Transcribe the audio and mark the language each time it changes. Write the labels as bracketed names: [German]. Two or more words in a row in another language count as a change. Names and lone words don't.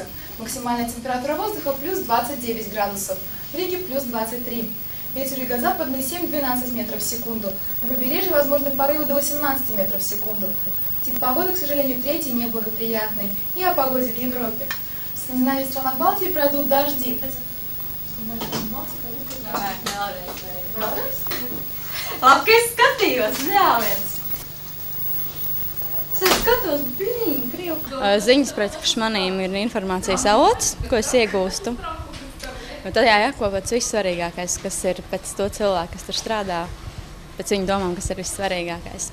[Russian] Максимальная температура воздуха плюс 29 градусов. В Риге плюс 23. Ветер юго-западный 7-12 метров в секунду. На побережье возможны порывы до 18 метров в секунду. Тип погоды, к сожалению, третий неблагоприятный. И о погоде в Европе. В Скандинавии и странах Балтии пройдут дожди. [Latvian] Labi, ka es skatījos, vēl viens. Es skatos, pilnīgi krievu. Ziņas priekš manīm ir informācijas avots, ko es iegūstu. Un tad jāiekopot pats vissvarīgākais, kas ir pēc to cilvēku, kas tur strādā, pēc viņu domām, kas ir vissvarīgākais.